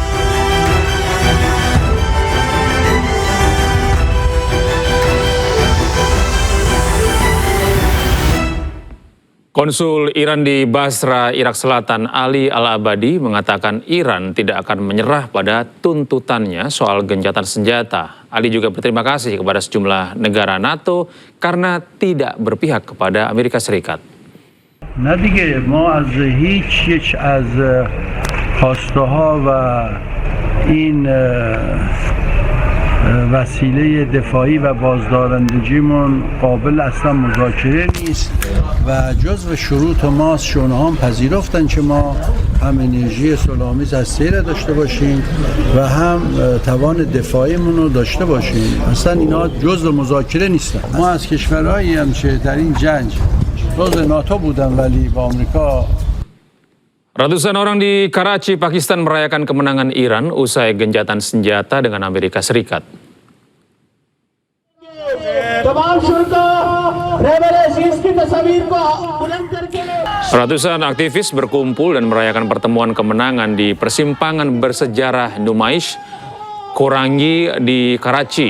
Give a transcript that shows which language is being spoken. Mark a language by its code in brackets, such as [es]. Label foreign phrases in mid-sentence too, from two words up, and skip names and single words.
[id] Konsul Iran di Basra, Irak Selatan, Ali Al-Abadi mengatakan Iran tidak akan menyerah pada tuntutannya soal gencatan senjata. Ali juga berterima kasih kepada sejumlah negara NATO karena tidak berpihak kepada Amerika Serikat. [fa] نه دیگه ما از هیچ یک از خواسته ها و این وسیله دفاعی و بازدارندگیمون قابل اصلا مذاکره نیست و جزو شروط ماست که اونها هم پذیرفتن که ما هم انرژی صلح‌آمیز هسته‌ای را داشته باشیم و هم توان دفاعیمون رو داشته باشیم. اصلا اینا جزو مذاکره نیستن. ما از کشورهایی هم که در این جنگ جزو ناتو بودن ولی با آمریکا. [id] Ratusan orang di Karachi, Pakistan merayakan kemenangan Iran usai gencatan senjata dengan Amerika Serikat. Ratusan aktivis berkumpul dan merayakan pertemuan kemenangan di persimpangan bersejarah Numaish, Korangi di Karachi.